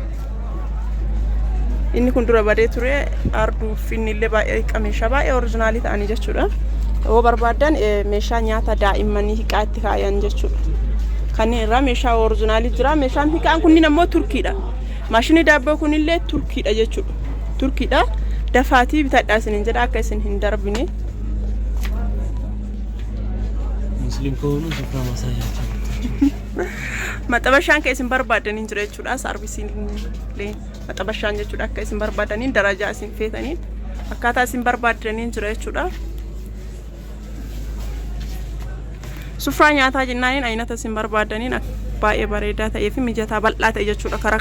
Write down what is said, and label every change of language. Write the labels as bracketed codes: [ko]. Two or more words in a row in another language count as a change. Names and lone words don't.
[om] inni kun dura badee ture arduu finnillee baay'ee meeshaa baay'ee oriijinaalii ta'anii jechuudha yoo barbaadan meeshaa nyaata daa'immanii hiqaa itti kaayan jechuudha kanneen irraa meeshaa oriijinaalii jira meeshaan hiqaan kunniin ammoo turkiidha maashinii daabboo kunillee turkiidha jechuudha turkiidha dafaatii bitadhaa isiniin jedha akka isin hin darbine [am] ሙስሊም ከሆኑ ስፍራ ማሳያቸው [om] maxabashaan ka isin barbaadanii jira jechuudha sarvisiin lee maxabashaan jechuudha akka isin barbaadanii darajaa isin feetanii akkaataa isin barbaadanii jira jechuudha sufraa nyaataa jennaaniin aynata isin barbaadanii baay'ee bareedaa ta'ee fi mijataa bal'aa ta'e jechuudha karaa